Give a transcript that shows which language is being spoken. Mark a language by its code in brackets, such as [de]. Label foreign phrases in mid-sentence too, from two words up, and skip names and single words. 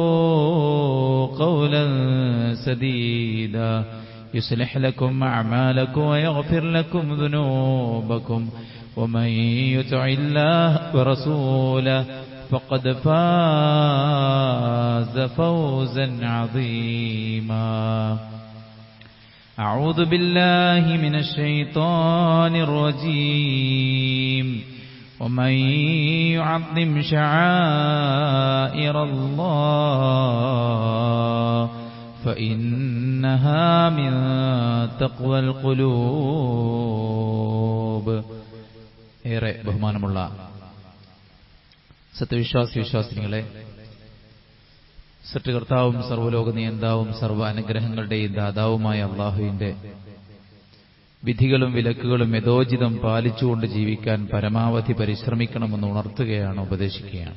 [ar] قولا سديدا يصلح لكم أعمالكم ويغفر لكم ذنوبكم ومن يطع الله ورسوله فقد فاز فوزا عظيما أعوذ بالله من الشيطان الرجيم ومن يعظم شعائر الله فإنها من تقوى القلوب [ml] ഏറെ ബഹുമാനമുള്ള സത്യവിശ്വാസികളെ, സൃഷ്ടികർത്താവും സർവ്വലോക നിയന്താവും സർവ്വ അനുഗ്രഹങ്ങളുടെയും ദാതാവുമായ അള്ളാഹുവിന്റെ വിധികളും വിലക്കുകളും യഥോചിതം പാലിച്ചുകൊണ്ട് ജീവിക്കാൻ പരമാവധി പരിശ്രമിക്കണമെന്ന് ഉണർത്തുകയാണ്, ഉപദേശിക്കുകയാണ്.